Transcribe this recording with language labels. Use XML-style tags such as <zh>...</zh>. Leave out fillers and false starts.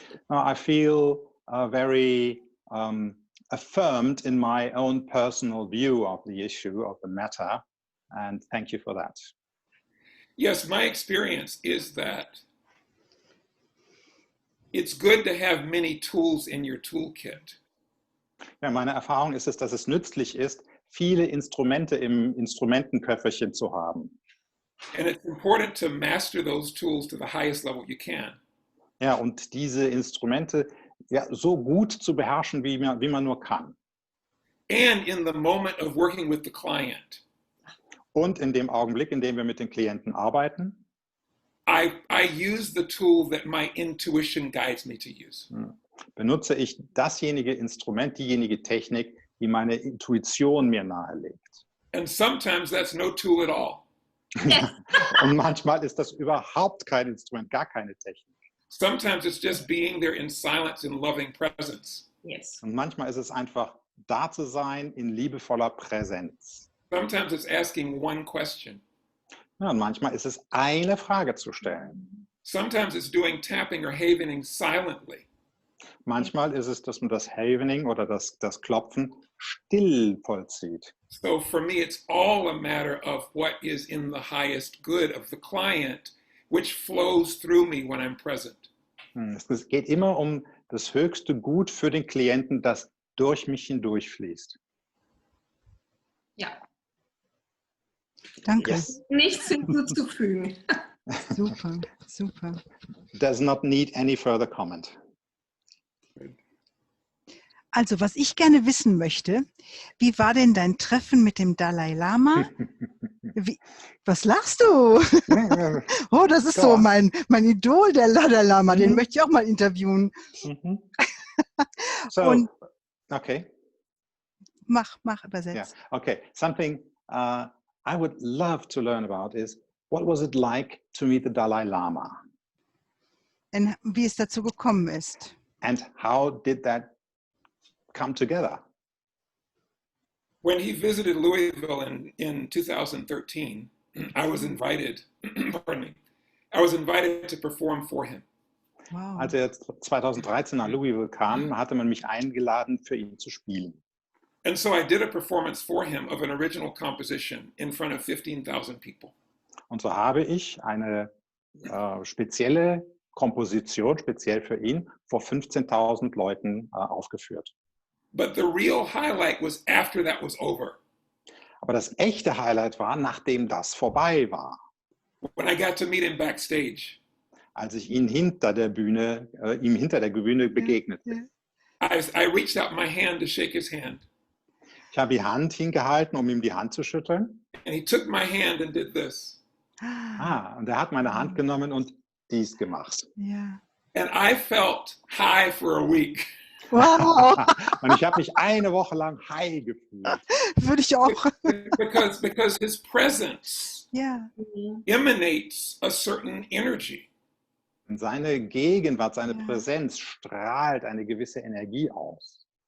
<en>I feel very affirmed in my own personal view of the issue, of the matter, and thank you for that. Yes, my experience is that it's good to have many tools in your toolkit.</en> <de>Ja, meine Erfahrung ist es, dass es nützlich ist, viele Instrumente im Instrumentenköfferchen zu haben.</de> <en>And it's important to master those tools to the highest level you can.</en> <de>Ja, und diese Instrumente so gut zu beherrschen, wie man nur kann.</de> <en>And in the moment of working with the client.</en> <de>Und in dem Augenblick, in dem wir mit den Klienten arbeiten,</de> <en>I use the tool that my intuition guides me to use.</en> <de>Benutze ich dasjenige Instrument, diejenige Technik, die meine Intuition mir nahelegt.</de> <en>And sometimes that's no tool at all.</en> <de>Und manchmal ist das überhaupt kein Instrument, gar keine Technik.</de> <en>Sometimes it's just being there in silence and loving presence. Yes.</en> <de>Und manchmal ist es einfach, da zu sein in liebevoller Präsenz.</de> <en>Sometimes it's asking one question.</en> <de>Ja, und manchmal ist es, eine Frage zu stellen.</de> <en>Sometimes it's doing tapping or havening silently.</en> <de>Manchmal ist es, dass man das Havening oder das Klopfen still vollzieht.</de> <en>So for me, it's all a matter of what is in the highest good of the client, which flows through me when I'm present.</en> <de>Es geht immer um das höchste Gut für den Klienten, das durch mich hindurchfließt. Ja, Danke.</de> <en>Yes.</en> <de>nichts hinzuzufügen. Super, super.</de> <en>Does not need any further comment.</en> <de>Also, was ich gerne wissen möchte, wie war denn dein Treffen mit dem Dalai Lama? Was lachst du? Oh, das ist so mein Idol, der Dalai Lama. Den möchte ich auch mal interviewen. So, Und okay. mach übersetzt.</de> <en>Yeah. Okay. Something I would love to learn about is, what was it like to meet the Dalai Lama?</en> <de>Und wie es dazu gekommen ist.</de> <en>And how did that come together? When he visited Louisville in 2013, I was invited, pardon me, I was invited to perform for him. Wow.</en> <de>Als er 2013 nach Louisville kam, hatte man mich eingeladen, für ihn zu spielen.</de> <en>And so I did a performance for him of an original composition in front of 15,000 people.</en> <de>Und so habe ich eine spezielle Komposition, speziell für ihn, vor 15.000 Leuten aufgeführt.</de> <en>But the real highlight was after that was over.</en> <de>Aber das echte Highlight war, nachdem das vorbei war,</de> <en>When I got to meet him backstage,</en> <de>als ich ihm hinter der Bühne begegnete.</de> <en>I reached out my hand to shake his hand.</en> <de>Ich habe die Hand hingehalten, um ihm die Hand zu schütteln.</de> <en>And he took my hand and did this.</en> <de>Und er hat meine Hand genommen und dies gemacht. Ja.</de> <en>And I felt high for a week. Wow,</en> <de>Und ich habe mich eine Woche lang high gefühlt. würde ich auch.</de> <en>because his presence</en> <de>Ja.</de> <en>emanates a certain energy.</en> <de>Und seine Gegenwart, seine Präsenz strahlt eine gewisse Energie aus.</de>